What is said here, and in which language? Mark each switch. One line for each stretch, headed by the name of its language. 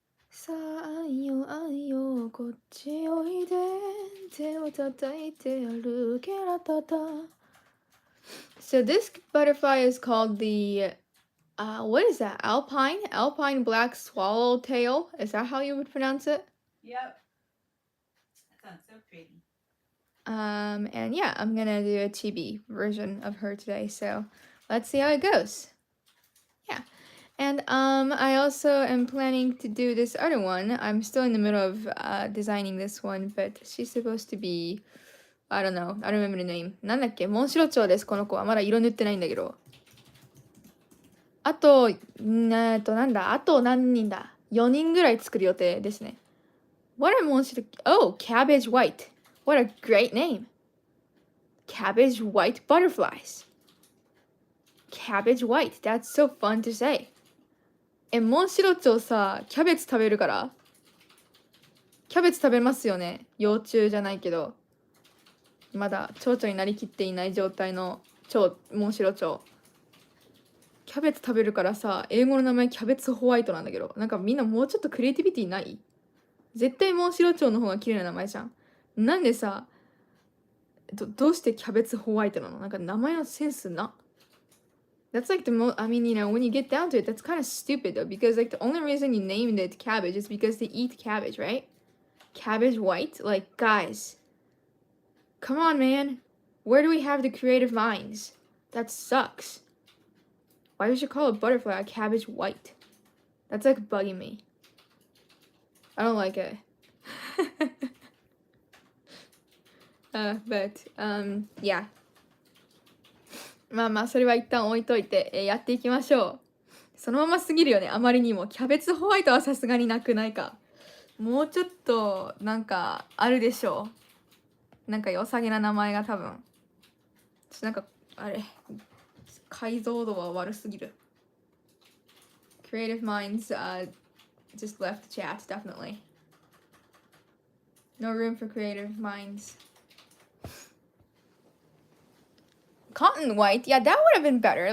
Japanese: さあ、あいよ、あいよ、こっちおいで。手を叩いて歩けらたた。
English: So this butterfly is called the, what is that? Alpine black swallowtail? Is that how you would pronounce it? Yep. That sounds so pretty. And yeah, I'm gonna do a chibi version of her today, so let's see how it goes. Yeah. And I also am planning to do this other one. I'm still in the middle of designing this one, but she's supposed to be, I don't know, I don't remember the name.
Japanese: なんだっけ、モンシロチョウです、この子は。まだ色塗ってないんだけど。あと、なんだ、あと何人だ ?4 人ぐらい作る予定ですね。
English: What are モンシロ、Oh, Cabbage White. What a great name. Cabbage White Butterflies. Cabbage White. That's so fun to say.
Japanese: モンシロチョウさ、キャベツ食べるから。キャベツ食べますよね。幼虫じゃないけど。まだ蝶々になりきっていない状態のモンシロチョウ。キャベツ食べるからさ、英語の名前キャベツホワイトなんだけど、なんかみんなもうちょっとクリエイティビティない？絶対モンシロチョウの方が綺麗な名前じゃん。なんでさ、どうしてキャベツホワイトなの？なんか名前のセンスな。
English: That's like the most, I mean, when you get down to it, that's kind of stupid though, because like the only reason you named it cabbage is because they eat cabbage, right? Cabbage white? Like, guys, come on, man. Where do we have the creative minds? That sucks. Why would you call a butterfly a cabbage white? That's like bugging me. I don't like it. Yeah.
Japanese: まあそれは一旦置いといて、やっていきましょう。そのまますぎるよね、あまりにも。キャベツホワイトはさすがになくないか。もうちょっとなんかあるでしょう。なんか良さげな名前が多分。なんかあれ、解像度は悪すぎる。
English: Creative minds just left the chat, definitely. No room for creative minds. cotton white. Yeah, that would have been better.